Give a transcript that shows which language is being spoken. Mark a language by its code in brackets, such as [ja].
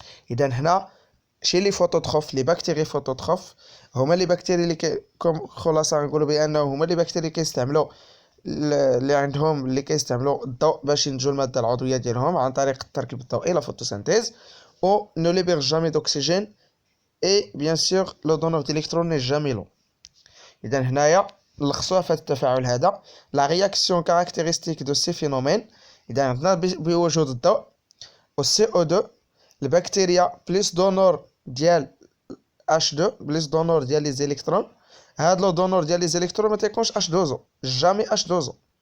[ar] اذا هنا شي لي فوتوتروف لي بكتيري فوتوتروف هما لي بكتيري اللي خلاصه نقولوا بانه هما لي بكتيري كيستعملوا اللي عندهم اللي كيستعملوا الضوء باش ينتجوا الماده العضويه ديالهم عن طريق التركيب الضوئي لا فوتوسينثيز. [fr] او ne libère jamais d'oxygène et bien sûr le donneur d'électrons n'est jamais l'eau. [ar] اذا هنايا نلخصوها في التفاعل هذا لا رياكسيون كاركتيرستيك دو سي فينومين. اذا عندنا بوجود الضوء و سي او 2 البكتيريا بلس دونور ديال H2 بلس دونور ديال لي زيليكترون. هاد لو دونور ديال لي زيليكترون ما تيكونش H2O جامي H2O.